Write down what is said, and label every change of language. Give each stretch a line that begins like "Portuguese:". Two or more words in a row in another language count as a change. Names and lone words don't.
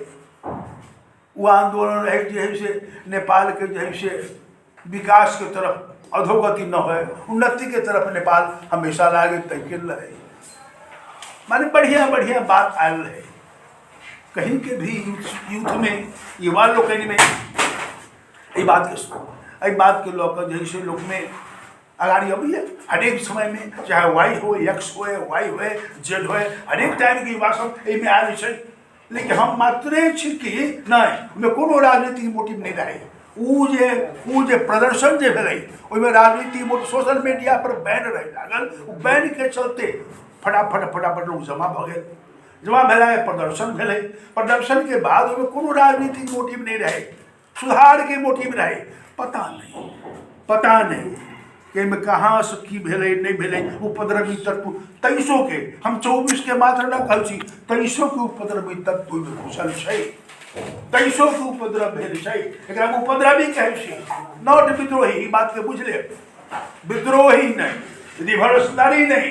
Maithili: वो आंदोलन रहै जे है से नेपालके जे है से विकासके तरफ अधोगति न हो, उन्नतिके तरफ नेपाल हमेशा लागे तैके रहे। माने बढ़िया बढ़िया बात आयल रहे। कहीं के भी यूथ में, युवा लोकनि में एहि बात के लऽ कऽ जे है से लोक में अगाड़ी अबैया। हरेक समय में, चाहे वाई हो, एक्स हो, वाई हो, जेड हो, हरेक टाइम के युवा सब एहिमे आयल छै। लेकिन हम मात्रे छी कि नहीं, ओहिमे कोनो राजनीतिक मोटिव नहीं रहे। उ जे प्रदर्शन जे भेलै, ओहिमे राजनीतिक मोटिव, सोशल मीडिया पर बैन रहे लागल, बैन के चलते फटाफट लोग जमा भऽ गेल। जमा भेला प्रदर्शन भेलै, प्रदर्शन के बाद ओहिमे कोनो राजनीतिक मोटिव नहीं रहे, सुधार के मोटिव रहे। पता नहीं कि में कहाँ से की भेलै नहीं भेलै। उपद्रवी तत्व 2300 के, हम 24 के मात्र न कहै छी, 2300 के उपद्रवी तत्व में घुसल छै। 2300 के उपद्रव भेल छै, एकरा उपद्रवी कहै छै, नॉट विद्रोही। ई बात के बुझ ले, विद्रोही नहीं, रिवॉल्यूशनरी नहीं।